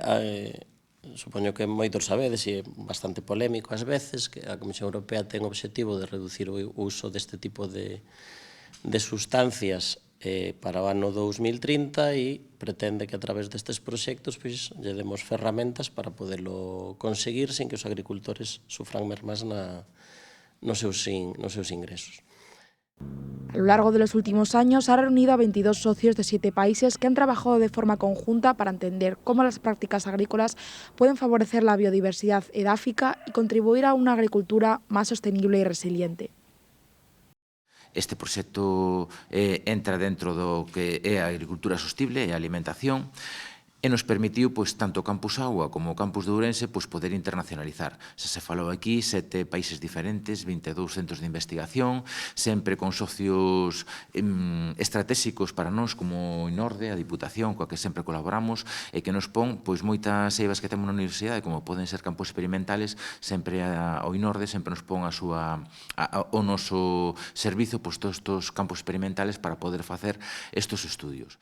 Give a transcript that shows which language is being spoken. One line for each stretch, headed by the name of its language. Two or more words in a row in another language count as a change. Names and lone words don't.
Galician: supoño que moitos sabedes, e é bastante polémico ás veces, que a Comisión Europea ten o obxectivo de reducir o uso deste tipo de sustancias para o ano 2030 e pretende que a través destes proxectos lle demos ferramentas para podelo conseguir sin que os agricultores sufran mermas nos seus ingresos.
Spanish: A lo largo de los últimos años ha reunido a 22 socios de 7 países que han trabajado de forma conjunta para entender cómo las prácticas agrícolas pueden favorecer la biodiversidad edáfica y contribuir a una agricultura más sostenible y resiliente.
Galician: Este proxecto entra dentro do que é a agricultura sostible e a alimentación, e nos permitiu, tanto o Campus Agua como o Campus de Ourense, poder internacionalizar. Se falou aquí, 7 países diferentes, 22 centros de investigación, sempre con socios estratégicos para nós, como o INORDE, a Diputación, coa que sempre colaboramos, e que nos pon moitas eivas que temos na universidade, como poden ser campos experimentales, sempre o INORDE sempre nos pon o noso servizo, todos estes campos experimentales para poder facer estes estudios.